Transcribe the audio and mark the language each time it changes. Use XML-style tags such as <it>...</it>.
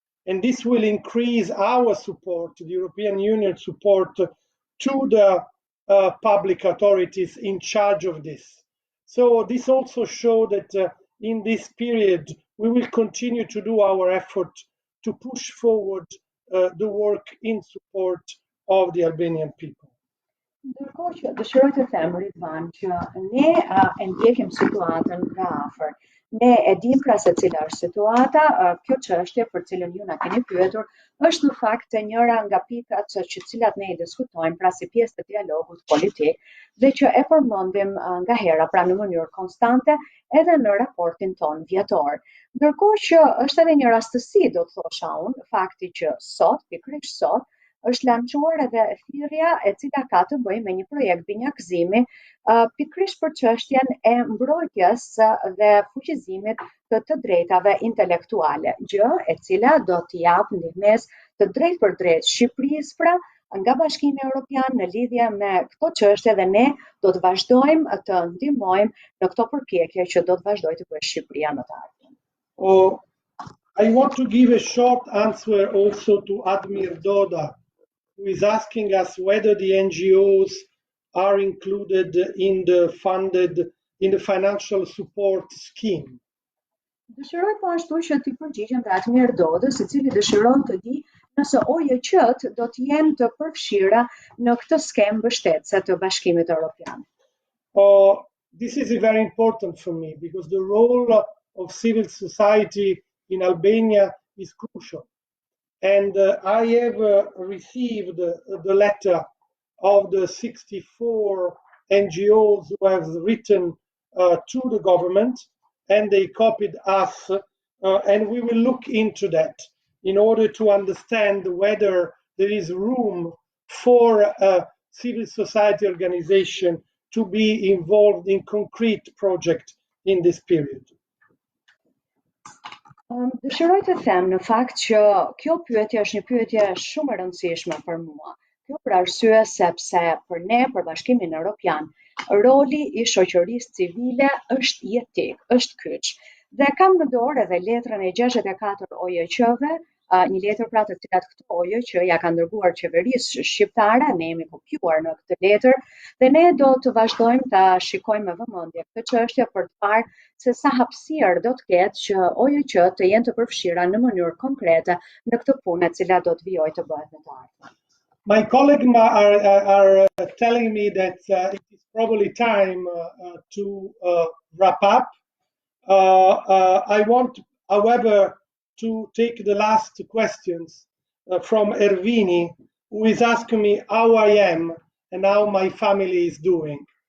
<en>And this will increase our support, the European Union support, to the public authorities in charge of this. So this also shows that in this period we will continue to do our effort to push forward the work in support of the Albanian people.</en> <sq>Ndërkohë që dëshiroj të them, Ridvan, që ne e ndjekim situatën nga afër. Ne e dim pra se cila është situata, kjo çështje për cilën ju na keni pyetur, është në fakt njëra nga pikat që cilat ne i diskutojmë pra si pjesë të dialogut politik dhe që e përmendim nga hera pra në mënyrë konstante edhe në raportin ton vjetor. Ndërkohë që është edhe një rastësi, do të thosha unë, fakti që sot, pikërisht sot, është lançuar edhe thirrja e cila ka të bëjë me një projekt binjakëzimi pikërisht për çështjen e mbrojtjes dhe fuqizimit të drejtave intelektuale, gjë e cila do t'i jap ndihmës të drejtë për drejtë Shqipërisë pra nga Bashkimi Evropian në lidhje me këto çështje dhe ne do të vazhdojmë të ndihmojmë në këto përpjekje që do të vazhdojë të bëjë Shqipëria në të ardhmen.</sq> <en>I want to give a short answer also to Admir Doda, who is asking us whether the NGOs are included in the financial support scheme.</en> <sq>Dëshiroj po ashtu që t'i përgjigjem dhe Atmir Dodës, i cili dëshiron të di nëse OJQ-t do të jenë të përfshira në këtë skemë mbështetëse të Bashkimit Evropian.</sq> <en>This is very important for me because the role of civil society in Albania is crucial. And I have received the letter of the 64 NGOs who have written to the government, and they copied us, and we will look into that in order to understand whether there is room for a civil society organization to be involved in concrete project in this period.</en> <sq>Dëshiroj të them në fakt që kjo pyetje është një pyetje shumë e rëndësishme për mua. Kjo për arsye sepse për ne, për Bashkimin Evropian, roli i shoqërisë civile është jetik, është kyç. Dhe kam në dorë edhe letrën e 64 OJQ-ve, një letër pra të cilat këto OJQ ja kanë dërguar qeverisë shqiptare, ne jemi kopjuar në këtë letër dhe ne do të vazhdojmë ta shikojmë me vëmendje këtë çështje për të parë se sa hapësirë do të ketë që OJQ të jenë të përfshira në mënyrë konkrete në këtë punë e cila do të vijojë të bëhet në të ardhmen.</sq> <en>My colleagues are telling me that it is probably time to wrap up. I want, however, to take the last questions from Ervini, who is asking me how I am and how my family is doing.</en>